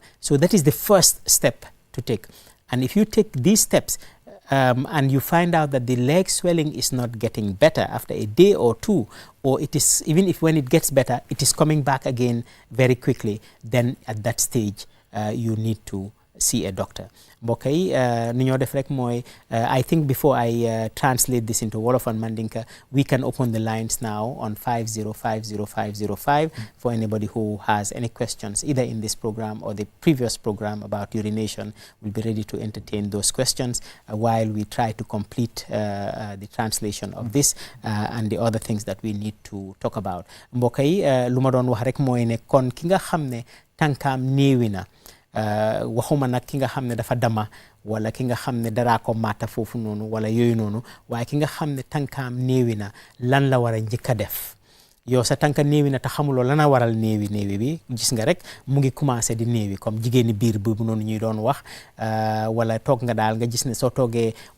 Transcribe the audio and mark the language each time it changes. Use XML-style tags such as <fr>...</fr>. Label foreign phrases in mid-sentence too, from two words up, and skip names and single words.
<en>So that is the first step to take. And if you take these steps and you find out that the leg swelling is not getting better after a day or two, or it is, even if when it gets better, it is coming back again very quickly, then at that stage you need to see a doctor.</en> <wo>mbokk yi nu ñoo def rek mooy</wo> <en>I think before I translate this into Wolof and Mandinka, we can open the lines now on 5050505 for anybody who has any questions either in this program or the previous program about urination. We'll be ready to entertain those questions while we try to complete the translation of this and the other things that we need to talk about.</en> <wo>mbokk yi lu ma doon wax rek mooy ne kon ki nga xam ne tànkaam néewi na waxuma nag ki nga xam ne dafa dama wala ki nga xam ne daraa ko maata foofu noonu wala yooyu noonu waaye ki nga xam ne tànkaam néewi na lan la war a njëkk a def yow sa tànka néewi na te xamuloo lana waral néewi bi gis nga rek mu ngi commencé di néewi comme jigéeni biir bu noonu ñuy doon wax wala toog nga daal nga gis ne soo toogee</wo>